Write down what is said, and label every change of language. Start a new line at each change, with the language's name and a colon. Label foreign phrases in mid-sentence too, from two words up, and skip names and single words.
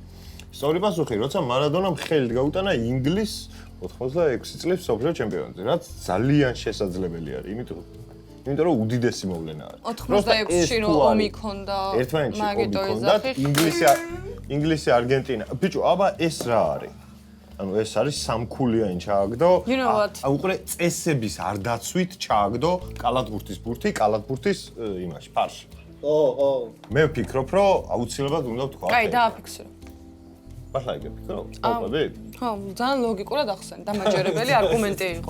Georgian: სწორი პასუხი, როცა მარადონამ ხელით გაუტანა ინგლისს 86 წლის მსოფლიო ჩემპიონატზე, რაც ძალიან შესაძლებელი არის, იმიტომ იმიტომ რომ უდიდესი მოვლენა არის. 86-ში რო ომი ქონდა. ერთმანეთში მაგით ომი ოიზახი. ქონდათ, ინგლისი, არგენტინა. ბიჭო, აბა ეს რა არის? ანუ ეს არის სამქულიანი ჩააგდო.
English: You know what?
Georgian: უყურე წესების არ დაცვით ჩააგდო კალათბურთის ბურთი, კალათბურთის იმაში, ფარში. მე ვფიქრობ, რომ აუცილებლად უნდა ვთქვა. აი, დააფიქსირო. ახლა იგებ ფიქრობ? ყოფილი? ხო, ძალიან ლოგიკურად ახსენ, დამაჯერებელი არგუმენტი იყო.